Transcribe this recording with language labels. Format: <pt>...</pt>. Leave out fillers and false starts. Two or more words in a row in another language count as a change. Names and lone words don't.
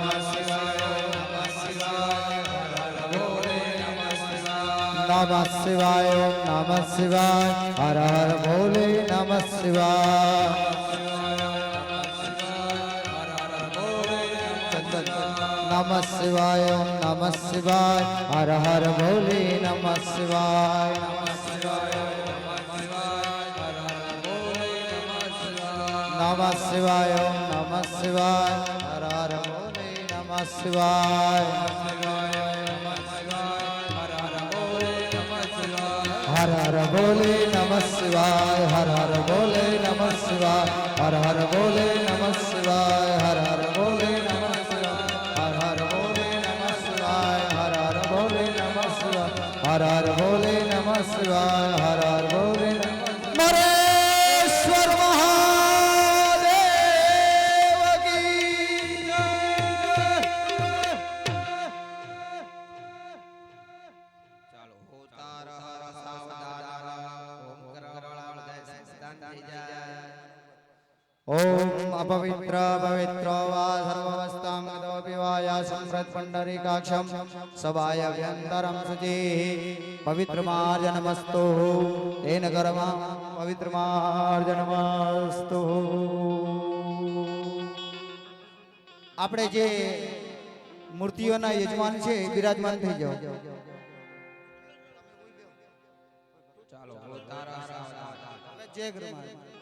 <sa>नमः शिवाय ओम नमः शिवाय हर हर भोले नमः शिवाय नमः शिवाय ओम नमः शिवाय हर हर भोले नमः शिवाय नमः शिवाय ओम नमः शिवाय हर हर भोले नमः शिवाय हर हर भोले नमः शिवाय हर हर भोले नमः शिवाय हर हर भोले नमः शिवाय हर हर भोले नमः शिवाय हर हर हर भोले नमः शिवाय हर हर भोले नरेश्वर महादेव की</sa> <gu>ચાલો હોતા રહ સાવધાન ઓમ કરવાળા બધા સંસ્થાન થઈ જાય</gu> <sa>ओम अपवित्र पवित्र वा सर्ववस्थां गतोऽपि वा या संवृत् पुण्डरीकाक्षं सभाय व्यन्तरं शुचि पवित्रमार्जनमस्तु तेन कर्मा पवित्रमार्जनमस्तु</sa> <gu>આપણે જે મૂર્તિઓના યજમાન છે બિરાજમાન થઈ જાઓ ચાલો હોતા રહ સાવધાન હવે જય ગુરુ મહારાજ</gu>